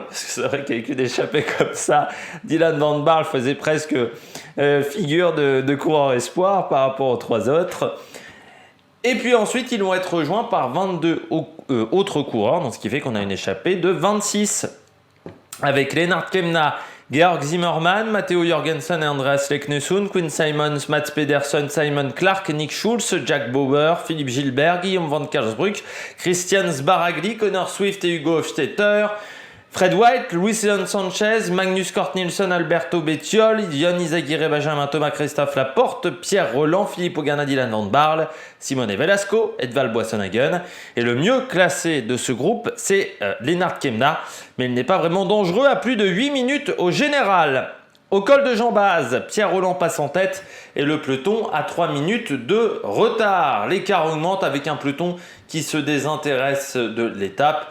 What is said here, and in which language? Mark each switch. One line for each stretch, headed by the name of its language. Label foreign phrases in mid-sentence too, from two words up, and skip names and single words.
French: Parce que c'est vrai qu'avec une échappée comme ça, Dylan Van Baarle faisait presque figure de coureur espoir par rapport aux 3 autres. Et puis ensuite, ils vont être rejoints par 22 autres coureurs, donc ce qui fait qu'on a une échappée de 26. Avec Lennart Kemna Georg Zimmermann, Matteo Jorgensen et Andreas Leknesund, Quinn Simons, Mats Pedersen, Simon Clark, Nick Schulz, Jack Bauer, Philippe Gilbert, Guillaume van Karlsbruck, Christian Sbaragli, Connor Swift et Hugo Hofstetter, Fred White, Luis Leon Sanchez, Magnus Cort Nielsen, Alberto Bettiol, Yon Izagirre, Benjamin Thomas, Christophe Laporte, Pierre Roland, Philippe Ogana, Dylan Van Barle, Simone Velasco, Edvald Boissonhagen. Et le mieux classé de ce groupe, c'est Lennart Kemna, mais il n'est pas vraiment dangereux à plus de 8 minutes au général. Au col de Jean-Baz, Pierre Roland passe en tête et le peloton a 3 minutes de retard. L'écart augmente avec un peloton qui se désintéresse de l'étape.